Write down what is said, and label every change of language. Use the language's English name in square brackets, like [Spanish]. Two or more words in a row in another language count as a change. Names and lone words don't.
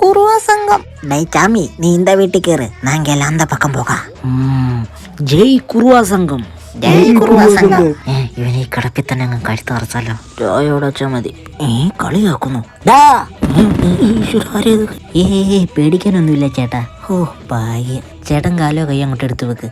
[Malayalam] കുറുവ സംഘം. ഡേ ചാമി, [Tamil] നീ இந்த வீட்டுக்கு இரு, நாங்க எல்லாம் அந்த பக்கம் போகா. [Malayalam] ജയ് കുറുവ സംഘം. ജയ് കുറുവ സംഘം. ഇവനെ ഈ കിടപ്പിൽ തന്നെ അങ്ങ് കഴുത്ത് അറച്ചാലോ. ചായോടെ വെച്ചാ മതി. കളിയാക്കുന്നു. പേടിക്കാനൊന്നുമില്ല ചേട്ടാ. ഓ ഭാഗ്യം. ചേട്ടൻ കാലോ കൈ അങ്ങോട്ട് എടുത്തു വെക്ക്.